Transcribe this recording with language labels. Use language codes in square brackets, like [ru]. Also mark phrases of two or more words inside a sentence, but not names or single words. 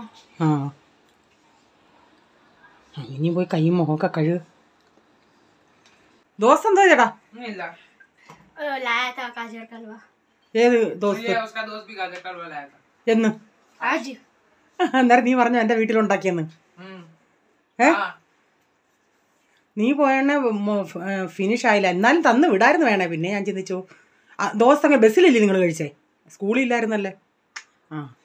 [ml] ആ ഇനി പോയി കൈയും മുഖമൊക്കെ കഴുകു. ദോശ എന്തോ ചേട്ടാ? ഇല്ല, [hi] लाया था गाजर का हलवा. [ml] ഏത് ദോശ? [hi] उसका दोस्त भी गाजर का हलवा लाया था. [ml] എന്ന്? आज അന്നേരം നീ പറഞ്ഞു എൻ്റെ വീട്ടിലുണ്ടാക്കിയെന്ന്. ഏ നീ പോയണ ഫിനിഷ് ആയില്ല, എന്നാലും തന്ന് വിടായിരുന്നു വേണേ. പിന്നെ ഞാൻ ചിന്തിച്ചു ദോശ അങ്ങനെ ബസ്സിലല്ലേ നിങ്ങൾ കഴിച്ചേ, സ്കൂളിൽ ഇല്ലായിരുന്നല്ലേ. ആ